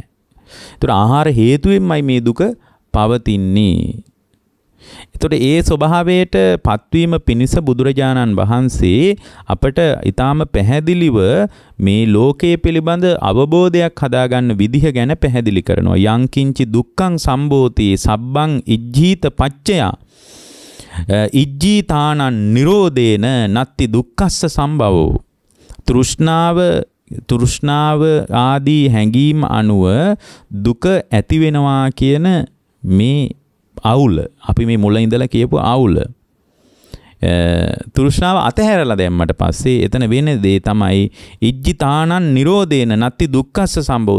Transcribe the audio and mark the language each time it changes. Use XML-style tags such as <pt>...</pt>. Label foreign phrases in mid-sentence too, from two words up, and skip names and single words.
<si>ඒතර ආහාර හේතුවෙන්මයි මේ දුක පවතින්නේ. එතකොට ඒ ස්වභාවයට පත්වීම පිණිස බුදුරජාණන් වහන්සේ අපට ඊටාම පැහැදිලිව මේ ලෝකයේ පිළිබඳ අවබෝධයක් හදාගන්න විදිහ ගැන පැහැදිලි කරනවා.</si> <pi>යංකින්චි දුක්ඛං සම්භෝති සබ්බං ඉජ්ජීත පච්චය ඉජ්ජීතානං නිරෝධේන නත්ති දුක්ඛස්ස සම්භවෝ.</pi> <si>තෘෂ්ණාව ආදී හැඟීම් අනුව දුක ඇති වෙනවා කියන මේ අවුල අපි මේ මුල ඉඳලා කියපු අවුල තෘෂ්ණාව අතහැරලා දැම්මට පස්සේ එතන වෙන දේ තමයි</si> <pi>ඉජ්ජිතානං නිරෝධේන නත්ති දුක්ඛස්ස සම්භව.</pi>